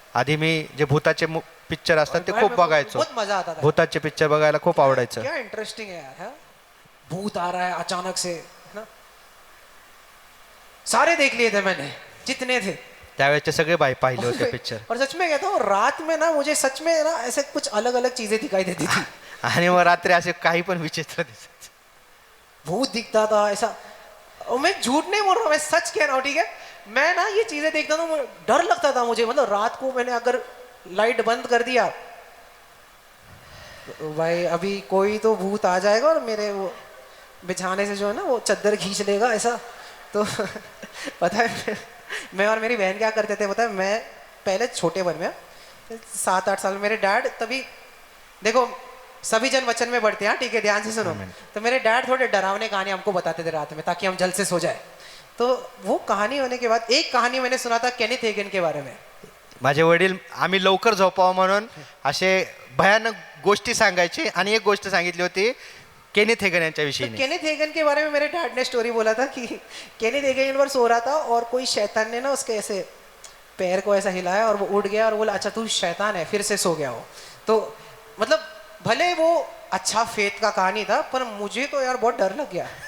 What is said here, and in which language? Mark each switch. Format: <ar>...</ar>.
<mr>आधी मी जे भूताचे पिक्चर असतात ते खूप बघायचो.</mr> <hi>बहुत मजा आता था।</hi> <mr>भूताचे पिक्चर बघायला खूप आवडायचं.</mr> <hi>क्या इंटरेस्टिंग है यार, है? भूत आ रहा है अचानक से, है ना? सारे देख लिए थे मैंने, जितने थे।</hi> <mr>त्यावेळेचे सगळे बाई पाहिले होते पिक्चर.</mr> <hi>और सच में कहता हूँ रात में ना मुझे सच में ना ऐसे कुछ अलग अलग चीजें दिखाई देती थी।</hi> <mr>आणि मग रात्री असे काही पण विचित्र दिसत.</mr> <hi>भूत दिखता था ऐसा। और मैं झूठ नहीं बोल रहा हूँ, मैं सच कह रहा हूँ, ठीक है? मैं ना ये चीजें देखता था, डर लगता था मुझे। मतलब रात को मैंने अगर लाइट बंद कर दिया तो भाई अभी कोई तो भूत आ जाएगा और मेरे वो बिछाने से जो है ना वो चद्दर खींच लेगा ऐसा। तो पता है मैं और मेरी बहन क्या करते थे पता है? मैं पहले छोटे वन में 7-8 साल में मेरे डैड, तभी देखो सभी जन वचन में बढ़ते हैं, ठीक है? ध्यान से सुनो। तो मेरे डैड थोड़े डरावने कहानी हमको बताते थे रात में ताकि हम जल्द से सो जाए। तो वो कहानी होने के बाद एक कहानी मैंने सुना था केनिथ हेगन के बारे में।</hi> <mr>माझे वडील आम्ही लवकर झोपावं म्हणून असे भयानक गोष्टी सांगायचे आणि एक गोष्ट सांगितली होती केनिथ हेगन यांच्या विषयी.</mr> <hi>केनिथ हेगन के बारे में मेरे डैड ने स्टोरी बोला था कि केनिथ हेगन एक बार सो रहा था और कोई शैतान ने ना उसके ऐसे पैर को ऐसा हिलाया और वो उठ गया और बोला अच्छा तू शैतान है, फिर से सो गया हो। तो मतलब भले वो अच्छा फेथ का कहानी था पर मुझे तो यार बहुत डर लग गया।</hi>